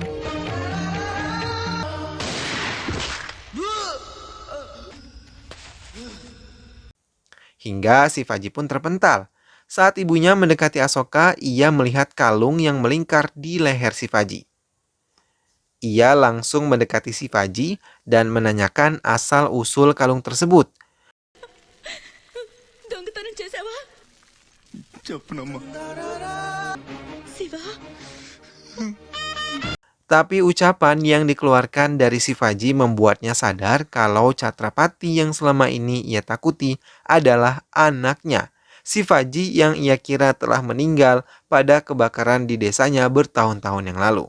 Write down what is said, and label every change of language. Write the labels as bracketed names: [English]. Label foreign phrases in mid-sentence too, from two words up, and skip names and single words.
[Indonesian] Hingga Shivaji pun terpental. Saat ibunya mendekati Ahsoka, ia melihat kalung yang melingkar di leher Shivaji. Ia langsung mendekati Shivaji dan menanyakan asal-usul kalung tersebut. [Telugu] దొంగతనం చేసావా? చెప్పనమ్మా. శివ, [Indonesian] Tapi ucapan yang dikeluarkan dari Shivaji membuatnya sadar kalau Chhatrapati yang selama ini ia takuti adalah anaknya, Shivaji yang ia kira telah meninggal pada kebakaran di desanya bertahun-tahun yang lalu.